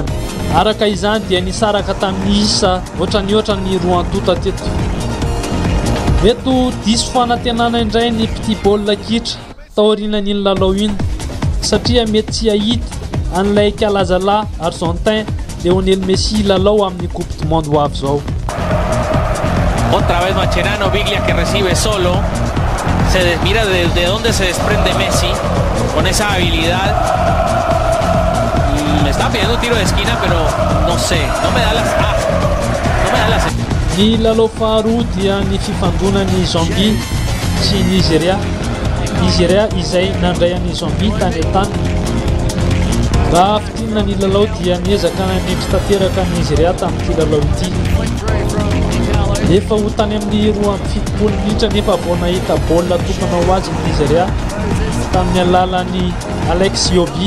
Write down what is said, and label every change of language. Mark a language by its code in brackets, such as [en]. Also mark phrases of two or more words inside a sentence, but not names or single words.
[mg] Araka izany dia nisaraka tamin'ny isa ohatrany 2 antota teto. Eto diso fanantenana indray ny petit baolina kitra taorianan'iny lalao iny satria mety tsy ahita an'ilay kalazalahy Argentin Lionel Messi lalao amin'ny Coupe du Monde ho avy zao. [es] Otra vez Mascherano, Biglia que recibe solo. Se mira de dónde se desprende Messi con esa habilidad. Me está pidiendo un tiro de esquina, pero no sé, no me da las. [mg] Ni lalao faharoa dia ny fifandonan'ny Zambie sy Nigeria izay nandray an'i Zambie tany an-tany. Raha fitinina ny lalao dia niezaka nanendry tanteraka Nigeria tamin'ity lalao ity. Efa ho tany amin'ny 2.7 minitra nefa vao nahita baolina tokana ho azy ny Nigeria tamin'ny alalan'ny Alex Iwobi.